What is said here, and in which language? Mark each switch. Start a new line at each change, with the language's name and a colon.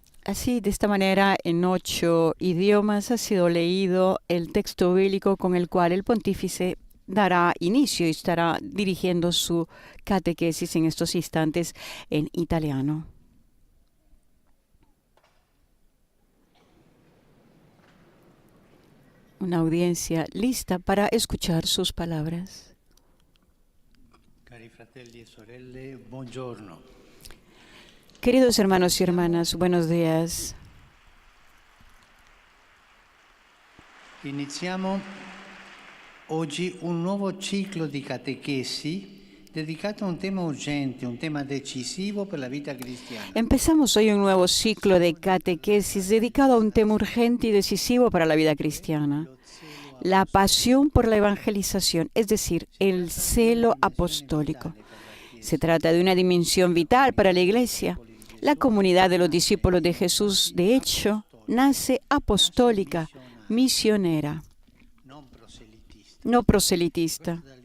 Spanish: Así, de esta manera, en 8 idiomas ha sido leído el texto bíblico con el cual el pontífice dará inicio y estará dirigiendo su catequesis en estos instantes en italiano. Una audiencia lista para escuchar sus palabras.
Italian: Cari fratelli e sorelle, buongiorno.
Spanish: Queridos hermanos y hermanas, buenos días.
Italian: Iniziamo oggi un nuovo ciclo di catechesi dedicato a un tema urgente, un tema decisivo per la vita cristiana.
Spanish: Empezamos hoy un nuevo ciclo de catequesis dedicado a un tema urgente y decisivo para la vida cristiana. La pasión por la evangelización, es decir, el celo apostólico. Se trata de una dimensión vital para la Iglesia. La comunidad de los discípulos de Jesús, de hecho, nace apostólica, misionera, no proselitista.